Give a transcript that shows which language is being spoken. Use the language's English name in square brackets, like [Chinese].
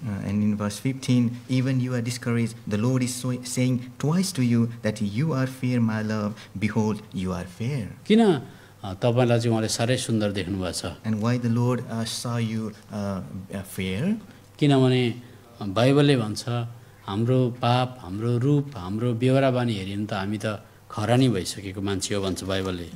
[English] And in verse 15, even you are discouraged, the Lord is saying twice to you that you are fair, my love, behold, you are fair. [Nepali] किन तपाईँलाई चाहिँ उहाँले साह्रै सुन्दर देख्नुभएको छ? [English] And why the Lord saw you fair? [Nepali] किनभने बाइबलले भन्छ हाम्रो पाप, हाम्रो रूप, हाम्रो बेहोरा बानी हेऱ्यो भने त हामी त खरानी भइसकेको मान्छे हो भन्छ बाइबलले।